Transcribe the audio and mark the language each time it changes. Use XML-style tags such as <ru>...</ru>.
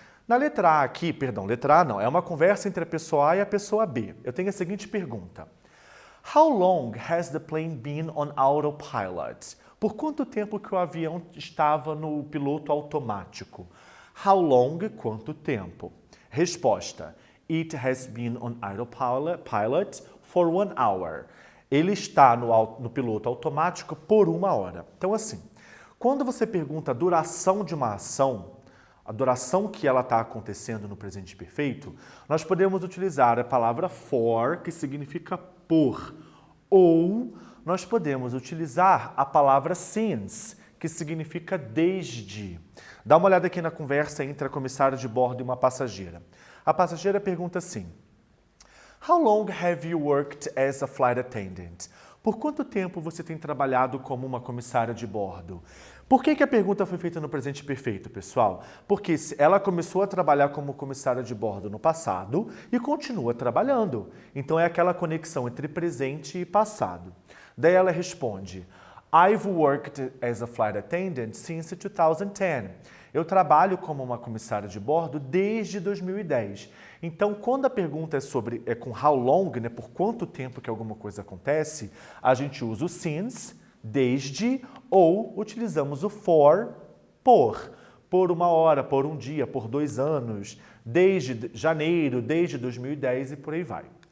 <pt>Na letra A aqui, perdão, letra A não, é uma conversa entre a pessoa A e a pessoa B. Eu tenho a seguinte pergunta.</pt> <en>How long has the plane been on autopilot?</en> <pt>Por quanto tempo que o avião estava no piloto automático?</pt> <en>How long,</en> <pt>quanto tempo? Resposta.</pt> <en>It has been on autopilot for 1 hour.</en> <pt>Ele está no piloto automático por 1 hora. Então, assim, quando você pergunta a duração de uma ação, a duração que ela está acontecendo no presente perfeito, nós podemos utilizar a palavra for, que significa por, ou nós podemos utilizar a palavra since, que significa desde. Dá uma olhada aqui na conversa entre a comissária de bordo e uma passageira. A passageira pergunta assim:</pt> <en>How long have you worked as a flight attendant?</en> <pt>Por quanto tempo você tem trabalhado como uma comissária de bordo? Por que a pergunta foi feita no presente perfeito, pessoal? Porque ela começou a trabalhar como comissária de bordo no passado e continua trabalhando. Então é aquela conexão entre presente e passado. Daí ela responde:</pt> <en>I've worked as a flight attendant since 2010.</en> <pt>Eu trabalho como uma comissária de bordo desde 2010. Então, quando a pergunta é com how long, né, por quanto tempo que alguma coisa acontece, a gente usa o since, desde, ou utilizamos o for, por 1 hora, por 1 dia, por 2 anos, desde janeiro, desde 2010 e por aí vai.</pt>